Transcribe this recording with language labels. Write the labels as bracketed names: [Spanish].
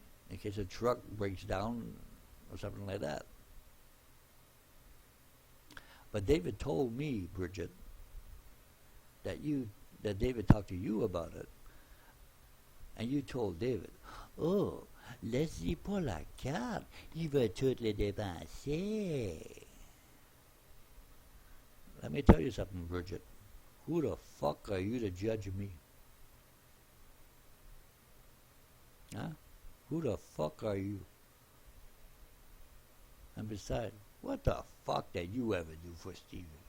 [English] In case a truck breaks down or something like that. But David told me, Bridget, that David talked to you about it. And you told David, [French] laisse-y pas la carte, il va toutes les dépenser. [English] Let me tell you something, Bridget. Who the fuck are you to judge me? Huh? Who the fuck are you? And besides, what the fuck did you ever do for Steven?